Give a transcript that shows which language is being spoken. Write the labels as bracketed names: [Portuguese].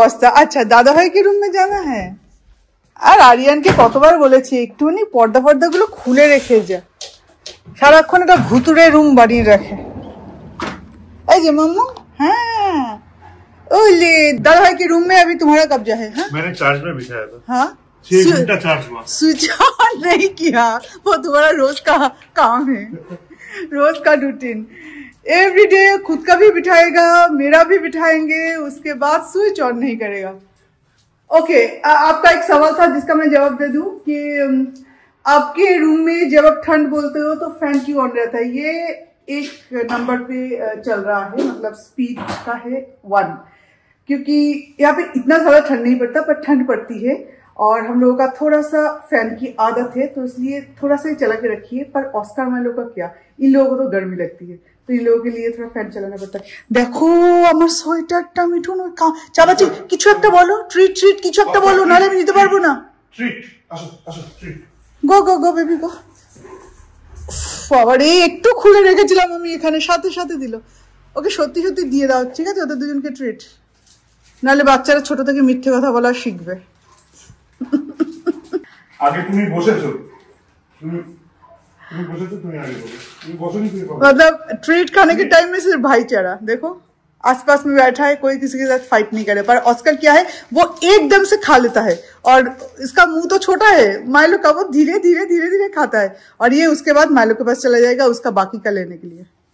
[Hindi] अच्छा, दादा भाई के रूम में जाना है। [Bangla] আর আরিয়ানকে কতবার বলেছি একটুখানি পর্দা গুলো খুলে রেখে যা, সারাক্ষণ একটা ভুতুরে রুম বানিয়ে রাখে। এই যে মাম্মু, [Hindi] हाँ ओले दादा भाई के रूम में अभी तुम्हारा कब्जा है। हाँ मैंने चार्ज में बिठाया था। हाँ 6 घंटा चार्ज हुआ, स्विच ऑन नहीं किया। वो तुम्हारा रोज का काम है, रोज का रूटीन। एवरीडे खुद का भी बिठाएगा, मेरा भी बिठाएंगे, उसके बाद स्विच ऑन नहीं करेगा। ओके, आपका एक सवाल था जिसका मैं जवाब दे दूं कि आपके रूम में जब आप ठंड बोलते हो तो फैन क्यों ऑन रहता है। ये एक नंबर पे चल रहा है, मतलब स्पीड का है 1, क्योंकि यहाँ पे इतना ज्यादा ठंड नहीं पड़ता, पर ठंड पड़ती है और हम लोगों का थोड़ा सा फैन की आदत है, तो इसलिए थोड़ा सा ही चला के रखिए। पर ऑस्कर मैं लोग का क्या, इन लोगों को तो गर्मी लगती है, तो इन लोगों के लिए थोड़ा फैन चलाना पड़ता है। देखो [Bangla] আমার সোয়েটারটা মিঠুন চাবাচ্ছি, কিছু একটা বলো, ট্রিট কিছু একটা বলো, নাহলে আমি নিতে পারবো না। ট্রিট, আসো ট্রিট। গো বেবি গো। বাবারে, একটু খুলে রেখেছিলাম আমি, এখানে সাথে দিল। ওকে সত্যি দিয়ে দাও, ঠিক আছে? ওদের দুজনকে ট্রিট, নাহলে বাচ্চারা ছোট থেকে মিথ্যে কথা বলা শিখবে। আগে তুমি বসেছো, তুমি [Hindi] बसो, तुम्हें आगे तुम बसो नहीं, मतलब ट्रीट खाने के टाइम में सिर्फ भाईचारा। देखो आसपास में बैठा है, कोई किसी के साथ फाइट नहीं करे। पर ऑस्कर क्या है, वो एकदम से खा लेता है, और इसका मुंह तो छोटा है माइलो का, वो धीरे धीरे खाता है, और ये उसके बाद माइलो के पास चला जाएगा उसका बाकी का लेने के लिए।